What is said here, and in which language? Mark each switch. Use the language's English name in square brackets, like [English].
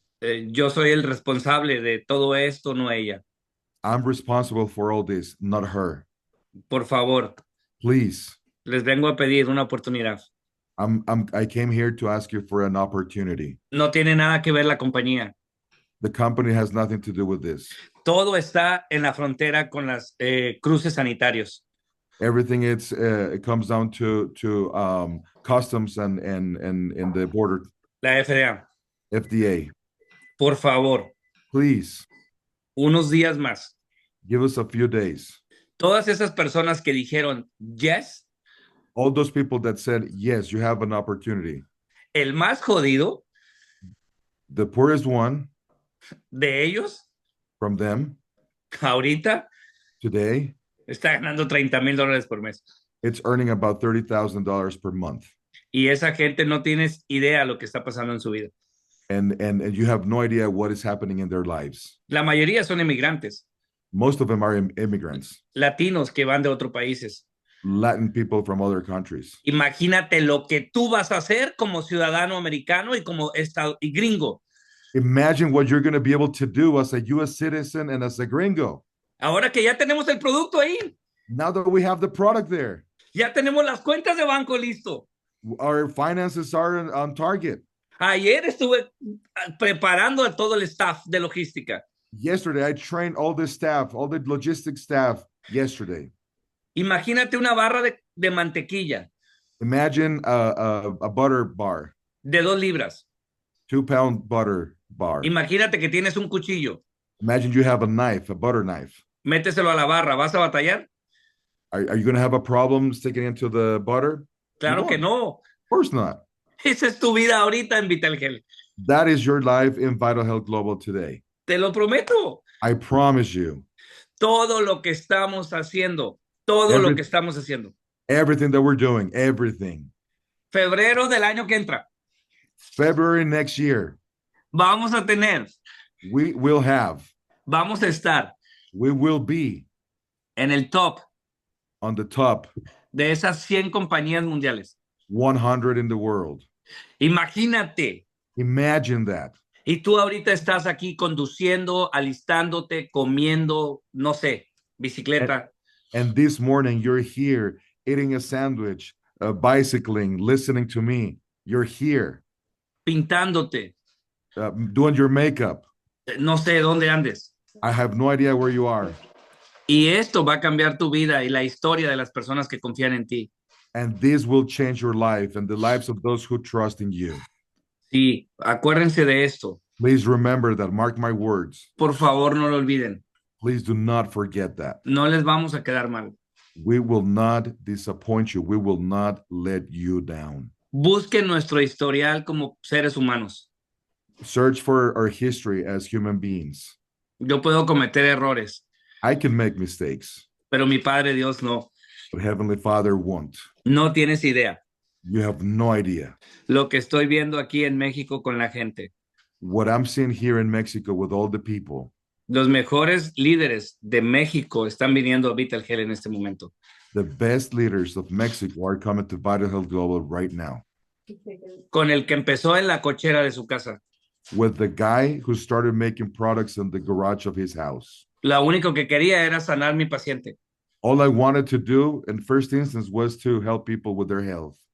[Spanish] yo soy el responsable de todo esto, no ella. [English] I'm responsible for all this, not her. [Spanish] Por favor, [English] Please, [Spanish] les vengo a pedir una oportunidad. [English] I came here to ask you for an opportunity. [Spanish] No tiene nada que ver la compañía. [English] The company has nothing to do with this. [Spanish] Todo está en la frontera con las cruces sanitarios. [English] Everything it comes down to customs and the border. [Spanish] La FDA, [English] FDA. [Spanish] por favor, [English] Please [Spanish] unos días más. [English] give us a few days. [Spanish] Todas esas personas que dijeron [English] yes, All those people that said, yes, you have an opportunity. [Spanish] el más jodido [English] The poorest one [Spanish] de ellos, [English] from them [Spanish] ahorita, [English] today, [Spanish] está ganando $30,000 por mes. [English] it's earning about $30,000 per month. [Spanish] Y esa gente no tienes idea lo que está pasando en su vida. [English] And you have no idea what is happening in their lives. [Spanish] La mayoría son inmigrantes, [English] Most of them are immigrants, [Spanish] latinos que van de otros países. [English] Latin people from other countries. [Spanish] Imagínate lo que tú vas a hacer como ciudadano americano y como y gringo. [English] Imagine what you're going to be able to do as a U.S. citizen and as a gringo. [Spanish] Ahora que ya tenemos el producto ahí, [English] Now that we have the product there, [Spanish] ya tenemos las cuentas de banco listo. [English] our finances are on target. [Spanish] Ayer estuve preparando a todo el staff de logística. [English] Yesterday, I trained all the staff, all the logistics staff yesterday. [Spanish] Imagínate una barra de mantequilla [English] Imagine a butter bar, [Spanish] de 2 libras. [English] 2-pound butter bar. [Spanish] Imagínate que tienes un cuchillo. [English] Imagine you have a knife, a butter knife. [Spanish] Méteselo a la barra. ¿Vas a batallar? [English] Are you going to have a problem sticking into the butter? [Spanish] Claro que no. [English] Of course not. [Spanish] Esa es tu vida ahorita en Vitalgel. [English] That is your life in Vital Health Global today. [Spanish] Te lo prometo. [English] I promise you. [Spanish] Todo lo que estamos haciendo. Todo lo que estamos haciendo. [English] Everything that we're doing, everything. [Spanish] Febrero del año que entra. [English] February next year, [Spanish] Vamos a tener. [English] we will have, [Spanish] Vamos a estar [English] we will be [Spanish] en el top [English] on the top [Spanish] de esas 100 compañías mundiales. [English] 100 in the world. [Spanish] Imagínate. [English] Imagine that. [Spanish] Y tú ahorita estás aquí conduciendo, alistándote, comiendo, no sé, bicicleta. [English] And this morning you're here eating a sandwich, bicycling, listening to me. You're here. [Spanish] Pintándote. [English] Doing your makeup. [Spanish] No sé dónde andes. [English] I have no idea where you are. [Spanish] Y esto va a cambiar tu vida y la historia de las personas que confían en ti. [English] And this will change your life and the lives of those who trust in you. [Spanish] Sí, acuérdense de esto. [English] Please remember that. Mark my words. [Spanish] Por favor, no lo olviden. [English] Please do not forget that. [Spanish] No les vamos a quedar mal. [English] We will not disappoint you. We will not let you down. [Spanish] Busquen nuestro historial como seres humanos. [English] Search for our history as human beings. [Spanish] Yo puedo cometer errores, [English] I can make mistakes, [Spanish] pero mi Padre Dios no. [English] but Heavenly Father won't. [Spanish] No tienes idea [English] You have no idea. [Spanish] lo que estoy viendo aquí en México con la gente. [English] What I'm seeing here in Mexico with all the people, [Spanish] Los mejores líderes de México están viniendo a Vital Health en este momento. [English] the best leaders of Mexico are coming to Vital Health Global right now. [Spanish] Con el que empezó en la cochera de su casa. [English] With the guy who started making products in the garage of his house. [Spanish] Lo único que quería era sanar mi paciente. [English] All I wanted to do in first instance was to help people with their health.